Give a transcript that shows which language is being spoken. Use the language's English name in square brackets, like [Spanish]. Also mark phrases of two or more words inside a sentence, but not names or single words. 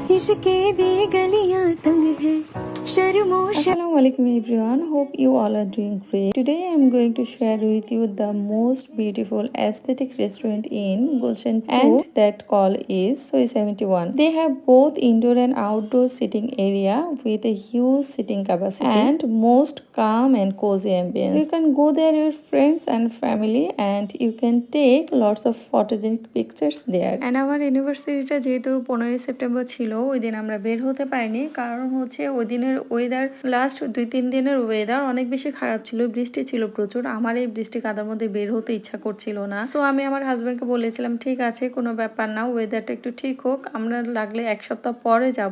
[Punjabi] ਇਸ਼ਕੇ ਦੀ ਗਲੀਆਂ ਤੰਗ ਹੈ ਸ਼ਰਮੋ [English] Assalamu alaikum everyone, hope you all are doing great. Today I am going to share with you the most beautiful aesthetic restaurant in Gulshan 2 and that call is Soi 71. They have both indoor and outdoor sitting area with a huge sitting capacity and most calm and cozy ambience. You can go there with friends and family and you can take lots of photogenic pictures there. And our anniversary [Bangla] টা যেহেতু 15 সেপ্টেম্বর ছিল ওই দিন আমরা বের হতে পারিনি কারণ হচ্ছে ওই দিনের ওয়েদার লাস্ট 2-3 দিনের ওয়েদার অনেক বেশি খারাপ ছিল, বৃষ্টি ছিল প্রচুর। আমার এই বৃষ্টি কাদার মধ্যে বের হতে ইচ্ছা করছিল না, সো আমি আমার হাজবেন্ডকে বলেছিলাম ঠিক আছে কোনো ব্যাপার না, ওয়েদারটা একটু ঠিক হোক, আমরা লাগলে এক সপ্তাহ পরে যাব।